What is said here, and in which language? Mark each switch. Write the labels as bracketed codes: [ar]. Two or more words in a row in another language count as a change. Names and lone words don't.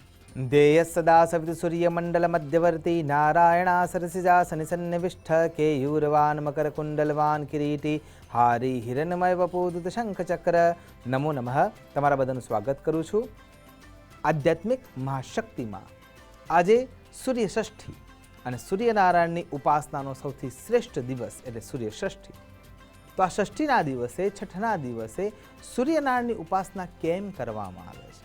[sa] देयः सदा सवितु सूर्यमण्डलमध्यवर्ती नारायणा सरसिजासनिसन्निविष्ट केयूरवान् मकरकुण्डलवान् किरीटी हारी हिरण्मय वपुदूत शंखचक्र नमो नमः। [gu] તમારા બધાનું સ્વાગત કરું છું આધ્યાત્મિક મહાશક્તિમાં। આજે સૂર્ય ષષ્ઠી અને સૂર્યનારાયણની ઉપાસનાનો સૌથી શ્રેષ્ઠ દિવસ એટલે સૂર્ય ષષ્ઠી। તો આ ષષ્ઠીના દિવસે છઠ્ઠના દિવસે સૂર્યનારાયણની ઉપાસના કેમ કરવામાં આવે છે?